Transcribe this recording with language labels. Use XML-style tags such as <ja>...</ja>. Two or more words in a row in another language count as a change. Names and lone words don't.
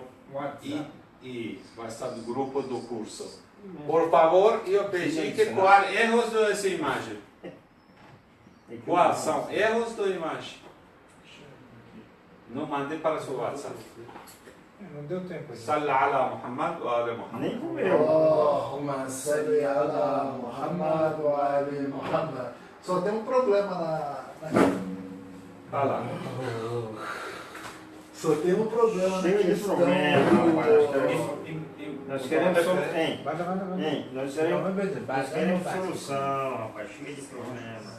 <pt>WhatsApp. E WhatsApp do grupo do curso. Por favor, eu pedi que qual erros dessa imagem. Quais são erros da imagem? Não mandei para o seu WhatsApp. Não deu tempo.</pt> <ar>صل على محمد وعلى محمد.</ar> <pt>Nem o meu.</pt> <ar>اللهم صل على محمد وعلى آل محمد.</ar> <pt>Só tem um problema na... Tá lá. Só tem um problema Cheio na de questão problema, Nós queremos solução. Hein? Vai. Nós queremos solução, rapaz. Cheio de problema.</pt>